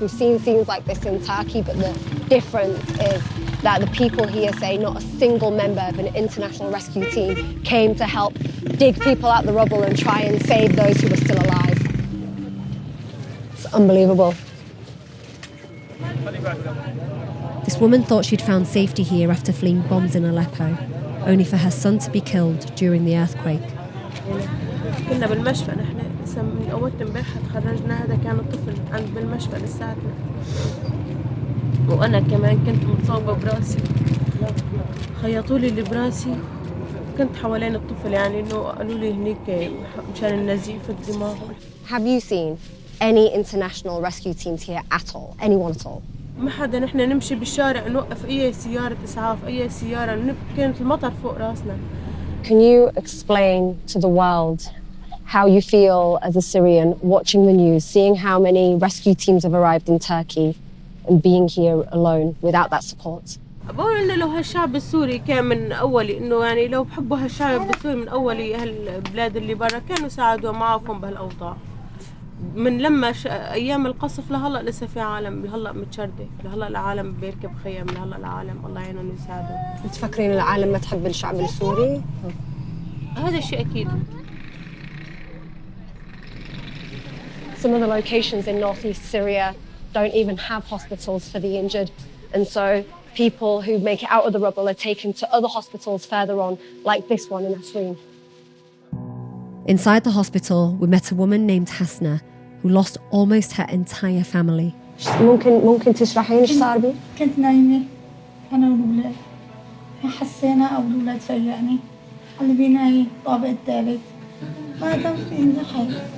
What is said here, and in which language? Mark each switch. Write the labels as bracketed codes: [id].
[en] We've seen scenes like this in Turkey, but the difference is that the people here say not a single member of an international rescue team came to help dig people out the rubble and try and save those who were still alive. It's unbelievable. This woman thought she'd found safety here after fleeing bombs in Aleppo, only for her son to be killed during the earthquake. [ar] كنا بالمشفى نحن لسه من اول امبارح تخرجنا. هذا كان الطفل عند بالمشفى لساتنا، وانا كمان كنت متصابه براسي، خيطوا لي اللي براسي، كنت حوالين الطفل يعني انه قالوا لي هنيك مشان النزيف الدماغ. [en] Have you seen any international rescue teams here at all? Anyone at all? [ar] ما حدا. نحن نمشي بالشارع نوقف اي سياره اسعاف، اي سياره، كانت المطر فوق راسنا. [en] Can you explain to the world how you feel as a Syrian watching the news, seeing how many rescue teams have arrived in Turkey and being here alone without that support? [ar] بقول له هالشعب السوري كان من أولي إنه يعني لو بحبوا هالشعب السوري من أولي هالبلاد اللي برا كانوا ساعدوا معهم بهالأوضاع. من لما أيام القصف لهلا لسه في عالم لهلا متشردة، لهلا العالم بيركب خيم، لهلا العالم الله يعينهم ويساعدهم. تفكرين العالم ما تحب الشعب السوري؟ هذا الشيء أكيد. [en] Some of the locations in northeast Syria don't even have hospitals for the injured, and so people who make it out of the rubble are taken to other hospitals further on, like this one in Asreen. Inside the hospital, we met a woman named Hasna, who lost almost her entire family. [ar] ممكن تشرحين ايش صار بي؟ كنت نايمة أنا والولاد، حسينا أو الولاد فجأني اللي بيناي الطابق الثالث، ما دام فيني حي.